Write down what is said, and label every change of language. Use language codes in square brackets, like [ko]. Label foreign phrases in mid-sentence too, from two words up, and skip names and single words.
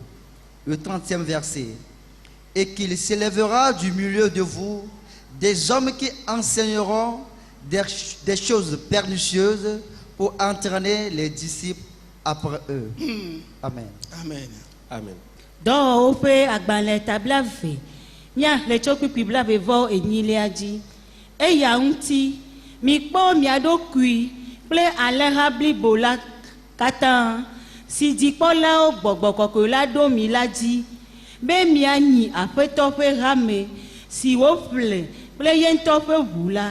[fr] Le 30e verset. Et qu'il s'élèvera du milieu de vous des hommes qui enseigneront des choses pernicieuses pour entraîner les disciples après eux. Amen. Amen. Amen. [ee] Dans ope agbalẽ tablave mia le tsokpikpi blave vɔ enyilia dzi eya ŋuti mikpɔ mia ɖokui kple alẽha blibo la katã si dzikpɔlawo gbɔgbɔ kɔkɔe la ɖo mi la dzi be mianyi aƒetɔ ƒe hame si woƒle kple ye ŋutɔ ƒe ʋu la.